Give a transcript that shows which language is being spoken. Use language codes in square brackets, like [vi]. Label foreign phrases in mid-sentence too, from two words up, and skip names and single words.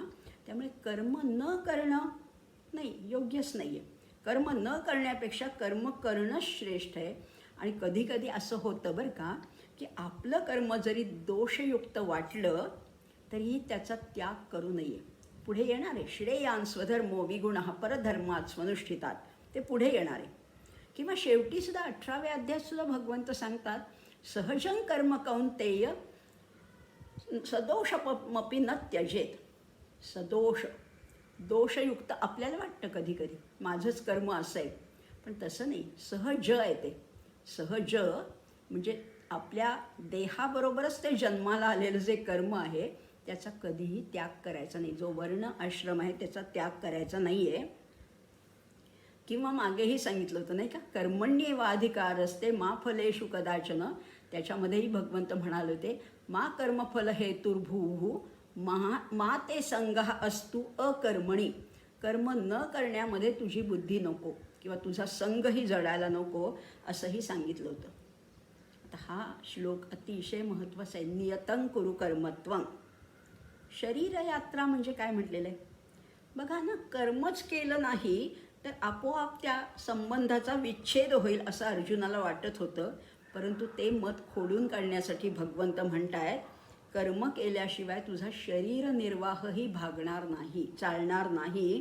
[mr] त्यामुळे कर्म न करणं नाही, योग्यच नाही आहे. कर्म न करण्यापेक्षा कर्म करणंच श्रेष्ठ आहे. आणि कधीकधी असं होतं बरं का, की आपलं कर्म जरी दोषयुक्त वाटलं तरीही त्याचा त्याग करू नये. पुढे येणार आहे [sa] श्रेयान स्वधर्मो विगुणः परधर्मात स्वनुष्ठितात, [mr] ते पुढे येणार आहे. किंवा शेवटीसुद्धा 18व्या अध्यायातसुद्धा भगवंत सांगतात, [sa] सहजं कर्म कौंतेय सदोषमपि न त्यजेत. [mr] सदोष, दोषयुक्त आपल्याला वाटतं कधी कधी माझंच कर्म असं आहे, पण तसं नाही. सहज आहे ते. सहज म्हणजे आपल्या देहाबरोबरच ते जन्माला आलेलं जे कर्म आहे त्याचा कधीही त्याग करायचा नाही. जो वर्ण आश्रम आहे त्याचा त्याग करायचा नाही आहे. किंवा मागेही सांगितलं होतं नाही का, [sa] कर्मण्येवाधिकारस्ते मा फलेषु कदाचन. [mr] त्याच्यामध्येही भगवंत म्हणाले होते, [sa] मा कर्मफल हेतुर्भूः मा ते संगः अस्तु अकर्मणी. [mr] कर्म न करण्यामध्ये तुझी बुद्धी नको किंवा तुझा संघही जडायला नको असंही सांगितलं होतं. आता हा श्लोक अतिशय महत्त्वाचा आहे. [sa] नियतं कुरु कर्मत्वं. [mr] शरीरयात्रा म्हणजे काय म्हटलेलं आहे बघा ना, कर्मच केलं नाही तर आपोआप त्या संबंधाचा विच्छेद होईल असं अर्जुनाला वाटत होतं. परंतु ते मत खोडून काढण्यासाठी भगवंत म्हणतायत, कर्म केल्याशिवाय तुझा शरीर निर्वाहही भागणार नाही, चालणार नाही.